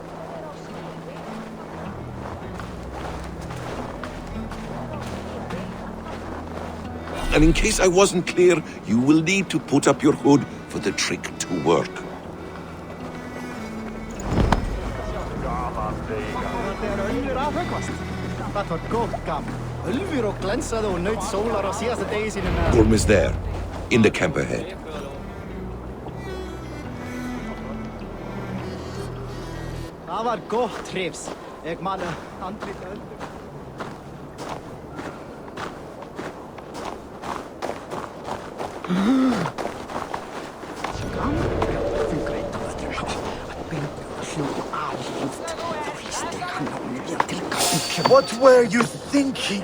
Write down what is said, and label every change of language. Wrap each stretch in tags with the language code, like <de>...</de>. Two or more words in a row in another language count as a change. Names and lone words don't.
<en>And in case I wasn't clear, you will need to put up your hood for the trick to work. Gorm is there, in the camp ahead.</en> <is>Það var gott hrifs. Ég man andlit öll.</is> <en>What were you thinking?</en>